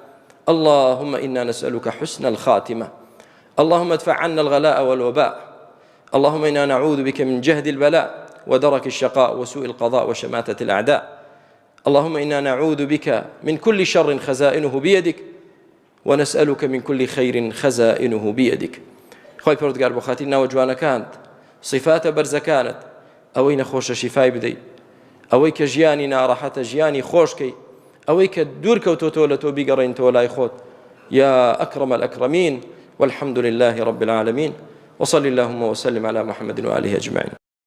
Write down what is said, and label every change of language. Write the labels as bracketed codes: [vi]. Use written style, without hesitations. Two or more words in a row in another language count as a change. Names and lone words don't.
[ar] اللهم إنا نسألك حسن الخاتمة. اللهم ادفع عنا الغلاء والوباء. اللهم إنا نعوذ بك من جهد البلاء ودرك الشقاء وسوء القضاء وشماتة الأعداء. اللهم إنا نعوذ بك من كل شر خزائنه بيدك ونسألك من كل خير خزائنه بيدك. [ckb] خوای پەروەردگار بۆ خاتری ناوجوانەکانت صفاتە بەرزەکانت ئەوەی نەخۆشە شیفای بدەیت، ئەوەی کە ژیانی ناڕەحەتە ژیانی خۆشکەی، ئەوەی کە دوور کەوتۆتەوە لە تۆ بیگەڕێنتەوە لای خۆت. [ar] يا أكرم الأكرمين والحمد لله رب العالمين وصلى اللهم وسلم على محمد وآله أجمعين.